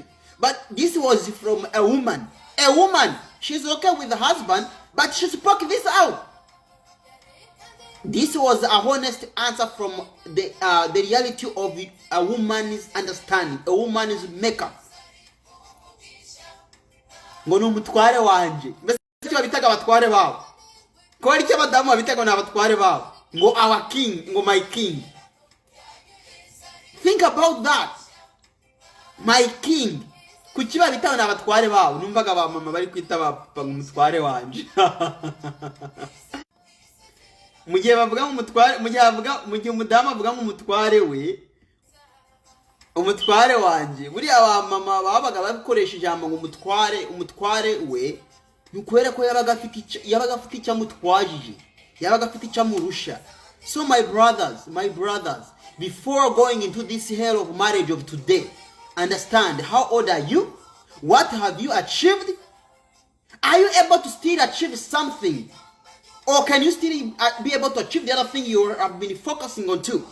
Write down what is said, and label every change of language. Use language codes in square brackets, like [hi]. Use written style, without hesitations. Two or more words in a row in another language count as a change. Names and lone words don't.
[en] But this was from a woman. A woman. She's okay with the husband, but she spoke this out. This was a honest answer from the reality of a woman's understanding, a woman's makeup. [rw] Ngo numutware wanje. Mbese cyo bitaga abatware babo. Ko ari cyo abadamu bitaga n'abatware babo. [en] Ngo our king, ngo my king. Think about that. My king. [rw] Kuki babitaga n'abatware babo. Numvaga ba mama bari kwita ba umutware wanje. Mugihe bavuga umutware, mugihe umudamu avuga umutware we, umutware wanje buri aba mama babaga bakoresha ijambo ngo umutware we nukwera ko yabaga afite icyamutwajije, yabaga afite icyamurusha. [en] So my brothers, before going into this hell of marriage of today, understand how old are you? What have you achieved? Are you able to still achieve something? Or can you still be able to achieve the other thing you have been focusing on too?